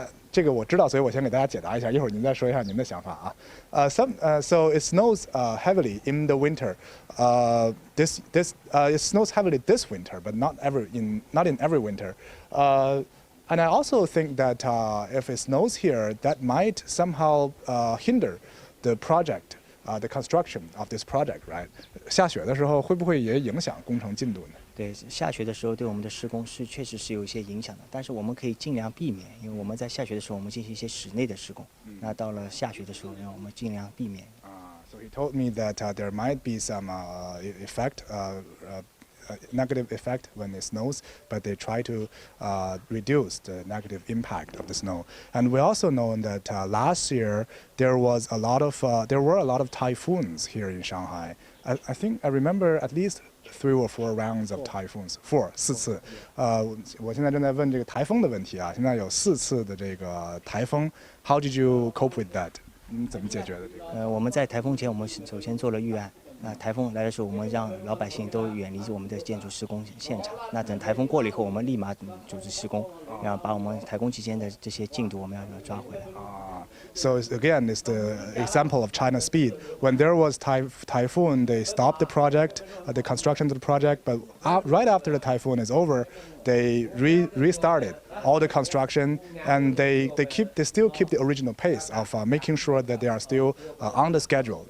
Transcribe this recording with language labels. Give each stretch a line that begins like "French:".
Chinese: 这个我知道，所以我先给大家解答一下，一会儿您再说一下您的想法啊。
English: So it snows heavily in the winter. It snows heavily this winter, but not in every winter. And I also think that if it snows here, that might somehow hinder the project, the construction of this project, right?
Chinese: 下雪的时候会不会也影响工程进度呢？对，下雪的时候对我们的施工确实是有一些影响的，但是我们可以尽量避免，因为我们在下雪的时候我们进行一些室内的施工，那到了下雪的时候，让我们尽量避免。
English: So he told me that there might be some effect. Negative effect when it snows, but they try to reduce the negative impact of the snow. And we also know that last year there were a lot of typhoons here in Shanghai. I think I remember at least 3 or 4 rounds of typhoons.
Chinese: 4次。我现在正在问这个台风的问题啊。现在有4次的这个台风。
English: How did you cope with that?
Chinese: 你怎么解决的这个？我们在台风前，我们首先做了预案。那台风来的时候，我们让老百姓都远离我们的建筑施工现场。那等台风过了以后，我们立马组织施工，然后把我们台风期间的这些进度我们要抓回来。
English: So again, it's the example of China's speed. When there was typhoon, they stopped the project, the construction of the project. But right after the typhoon is over, they restarted all the construction, and they still keep the original pace of making sure that they are still on the schedule.